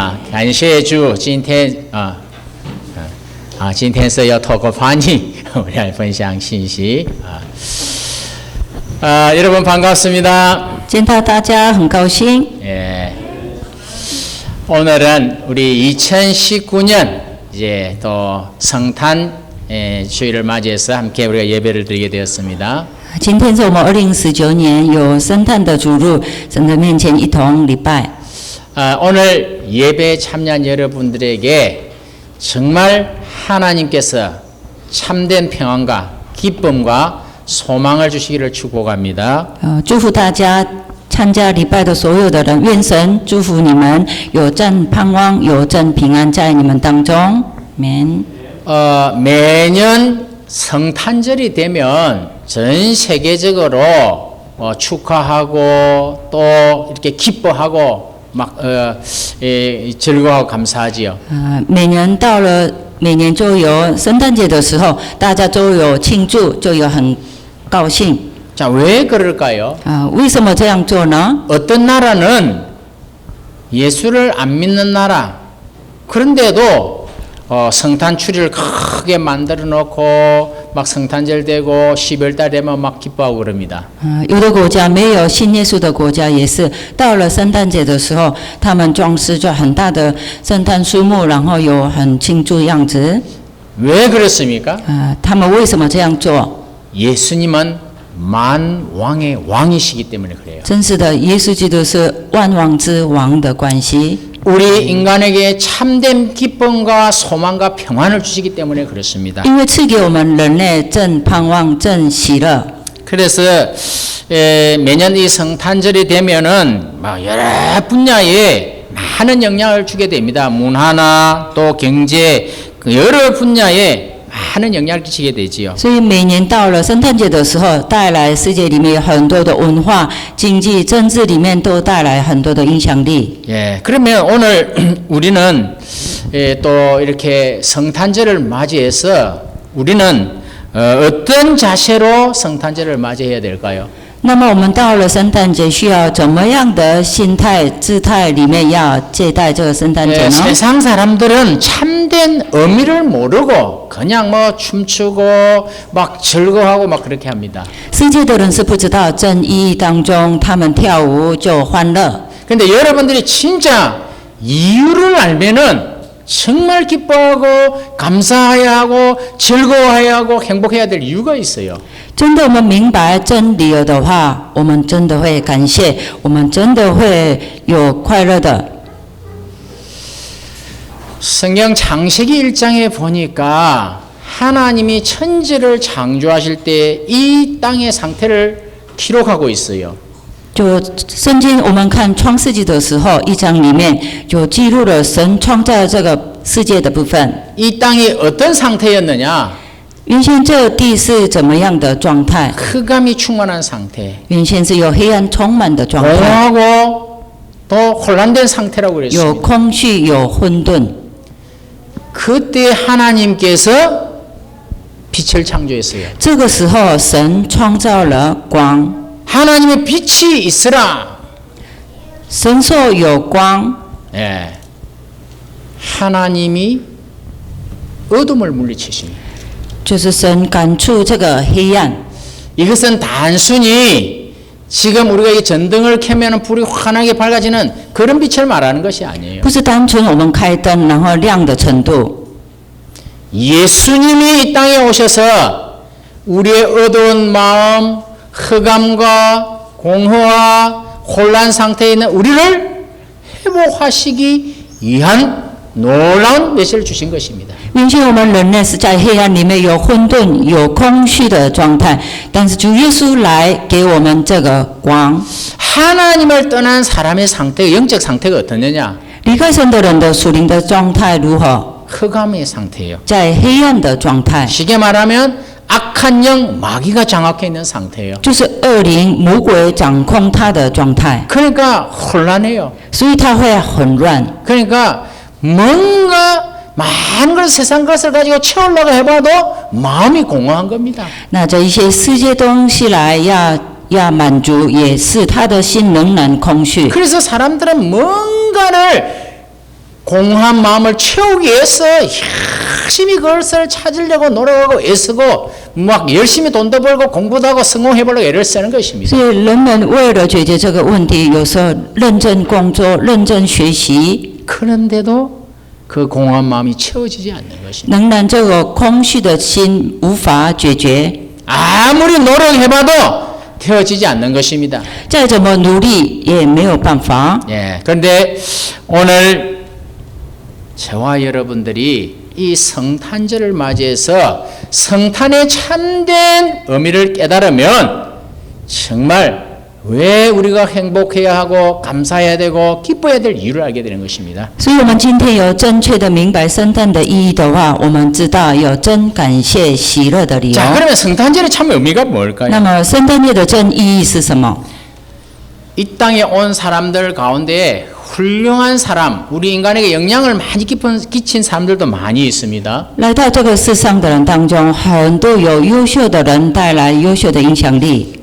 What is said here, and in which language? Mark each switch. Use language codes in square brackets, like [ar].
[zh] 感谢主，今天今天是要透过翻译，我们来分享信息 [ko] 여러분 반갑습니다. [zh] 见到大家很高兴。 [ko] 예, 오늘은 우리 2019년 이제 또 성탄 주일을 맞이해서 함께 우리가 예배를 드리게 되었습니다. [zh] 今天是我们2019年有圣诞的主日，神的面前一同礼拜。 [ko] 오늘 예배에 참여한 여러분들에게 정말 하나님께서 참된 평안과 기쁨과 소망을 주시기를 축복합니다. [zh] 祝福大家参加礼拜的所有的人，愿神祝福你们，有真盼望，有真平安在你们当中。 [ko] 아멘。 매년 성탄절이 되면 전 세계적으로 축하하고 또 이렇게 기뻐하고 막 즐거워하고 감사하지요. [zh] 每年就有圣诞节的时候，大家都有庆祝，就有很高兴。 [ko] 자, 왜 그럴까요? [zh] 为什么这样做呢？ [ko] 어떤 나라는 예수를 안 믿는 나라, 그런데도 성탄 추리를 크게 만들어 놓고 막 성탄절 되고 12월달 되면 막 기뻐하고 그럽니다. [zh] 有的国家没有信耶稣的国家也是，到了圣诞节的时候，他们装饰着很大的圣诞树木，然后有很庆祝样子。 [ko] 왜 그렇습니까? [zh] 他们为什么这样做？ [ko] 예수님은 만왕의 왕이시기 때문에 그래요. [zh] 真是的，耶稣基督是万王之王的关系。 [ko] 우리 인간에게 참된 기쁨과 소망과 평안을 주시기 때문에 그렇습니다. [zh] 因为赐给我们人类正盼望、正喜乐。 [ko] 그래서 매년 이 성탄절이 되면은 막 여러 분야에 많은 영향을 주게 됩니다. 문화나 또 경제 여러 분야에 많은 영향을 끼치게 되지요. [zh] 所以每年到了圣诞节的时候，带来世界里面有很多的文化、经济、政治里面都带来很多的影响力。 [ko] 예, 그러면 오늘 우리는 또 이렇게 성탄절을 맞이해서 우리는 어떤 자세로 성탄절을 맞이해야 될까요? [zh] 那么我们到了圣诞节，需要怎么样的心态、姿态里面要接待这个圣诞节呢？ [ko] 세상 사람들은 참된 의미를 모르고 그냥 뭐 춤추고 막 즐거워하고 막 그렇게 합니다. [zh] 世界的人是不知道真意义当中，他们跳舞就欢乐。 [ko] 근데 여러분들이 진짜 이유를 알면은 정말 기뻐하고 감사해야 하고 즐거워해야 하고 행복해야 될 이유가 있어요. [zh] 真的，我们明白真理由的话，我们真的会感谢，我们真的会有快乐的。 [ko] 성경 창세기 1장에 보니까 하나님이 천지를 창조하실 때 이 땅의 상태를 기록하고 있어요. [zh] 就圣经，我们看创世纪的时候，1章里面就记录了神创造这个世界的部分。 [ko] 이 땅이 어떤 상태였느냐? [zh] 原先这个地是怎么样的状态？ [ko] 흑암이 충만한 상태. [zh] 原先是有黑暗充满的状态， [ko] 공허하고 또 혼란된 상태라고 [zh] 有 [ko] 그랬습니다. [zh] 空虚，有混沌。 [ko] 그때 하나님께서 빛을 창조했어요. [zh] 这个时候，神创造了光， [ko] 하나님의 빛이 있으라. [zh] 神说有光， [ko] 예. 하나님이 어둠을 물리치십니다. [zh] 就是神赶出这个黑暗。 [ko] 이것은 단순히 지금 우리가 이 전등을 켜면 불이 환하게 밝아지는 그런 빛을 말하는 것이 아니에요. [zh] 不是单纯我们开灯然后亮的程度。 [ko] 예수님이 이 땅에 오셔서 우리의 어두운 마음, 흑암과 공허와 혼란 상태에 있는 우리를 회복하시기 위한 놀라운 메시지를 주신 것입니다. [zh] 原先我们人类是在黑暗里面有混沌、有空虚的状态，但是主耶稣来给我们这个光。 [ko] 하나님을 떠난 사람의 상태, 영적 상태가 어떠느냐? [zh] 离开神的人的属灵的状态如何？ [ko] 흑암의 상태예요. [zh] 在黑暗的状态， [ko] 쉽게 말하면 악한 영, 마귀가 장악해 있는 상태예요. [zh] 就是恶灵、魔鬼掌控他的状态， [ko] 그러니까 혼란해요. [zh] 所以他会混乱。 [ko] 그러니까 뭔가 많은 걸 세상 것을 가지고 채우려고 해봐도 마음이 공허한 겁니다. [zh] 那这一些世界东西来要要满足，也是他的心仍然空虚。 [ko] 그래서 사람들은 뭔가를 공허한 마음을 채우기 위해서 열심히 그것을 찾으려고 노력하고 애쓰고 막 열심히 돈도 벌고 공부도 하고 성공해보려고 애를 쓰는 것입니다. [zh] 所以人们为了解决这个问题，有时候认真工作、认真学习， [ko] 그런데도 그 공허한 마음이 채워지지 않는 것입니다. [zh] 仍然这个空虚的心无法解决， [ko] 아무리 노력해봐도 되어지지 않는 것입니다. [zh] 再怎么努力也没有办法。 [ko] 예, 그런데 오늘 저와 여러분들이 이 성탄절을 맞이해서 성탄의 참된 의미를 깨달으면 정말 왜 우리가 행복해야 하고 감사해야 되고 기뻐해야 될 이유를 알게 되는 것입니다. [zh] 所以，我们今天有正确的明白圣诞的意义的话，我们知道有真感谢喜乐的理由。 [ko] 자, 그러면 성탄절의 참 의미가 뭘까요? [zh] 那么，圣诞节的真意义是什么？ [ko] 이 땅에 온 사람들 가운데 훌륭한 사람, 우리 인간에게 영향을 많이 끼친 사람들도 많이 있습니다. [zh] 来到这个世上的人当中，很多有优秀的人带来优秀的影响力。